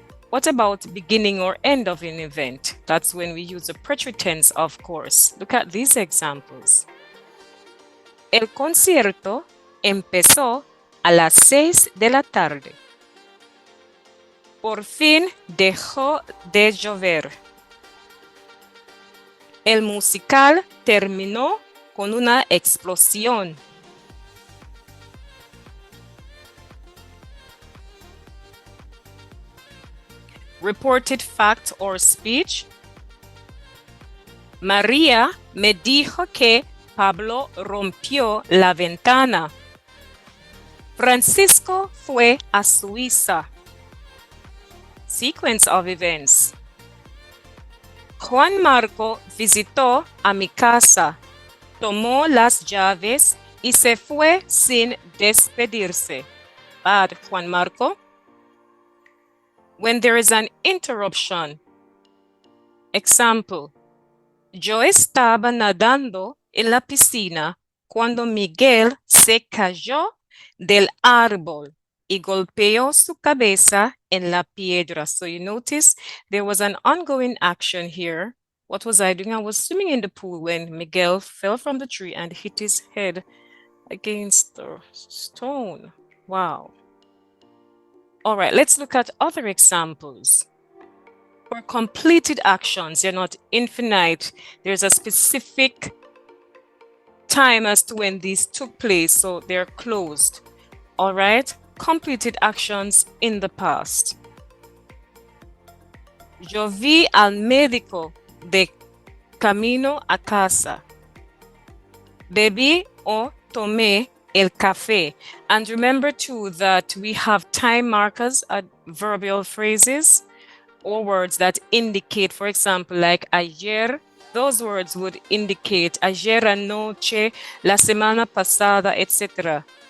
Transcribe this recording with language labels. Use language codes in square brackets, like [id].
[en] What about beginning or end of an event? That's when we use the present tense, of course. Look at these examples. [es] El concierto empezó a las 6 de la tarde. Por fin dejó de llover. El musical terminó con una explosión. [en] Reported fact or speech. [es] María me dijo que Pablo rompió la ventana. Francisco fue a Suiza. [en] Sequence of events. [es] Juan Marco visitó a mi casa, tomó las llaves y se fue sin despedirse. [en] Bad, Juan Marco. When there is an interruption. Example. [es] Yo estaba nadando en la piscina cuando Miguel se cayó del árbol y golpeó su cabeza en la piedra. [en] So you notice there was an ongoing action here. What was I doing? I was swimming in the pool when Miguel fell from the tree and hit his head against the stone. Wow. All right, let's look at other examples. For completed actions, they're not infinite. There's a specific time as to when these took place, so they're closed. All right, completed actions in the past. [es] Yo vi al médico de camino a casa. Bebí o tomé el café. [en] And remember too that we have time markers at verbal phrases or words that indicate, for example, like ayer. Those words would indicate [es] ayer anoche, la semana pasada, [en] etc.